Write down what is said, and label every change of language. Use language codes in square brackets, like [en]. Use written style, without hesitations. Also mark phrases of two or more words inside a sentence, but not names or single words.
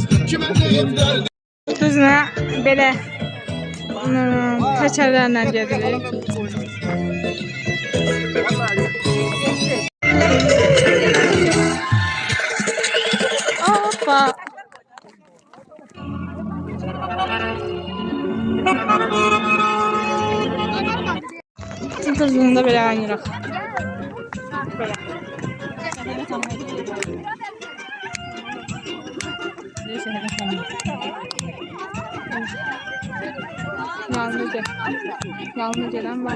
[tr] Kime deyim derdimi. [az] Düzünə belə təkərlərlə gedirik. Hoppa. Düzünə belə aynıraq. Belə. Yalnız gelen var.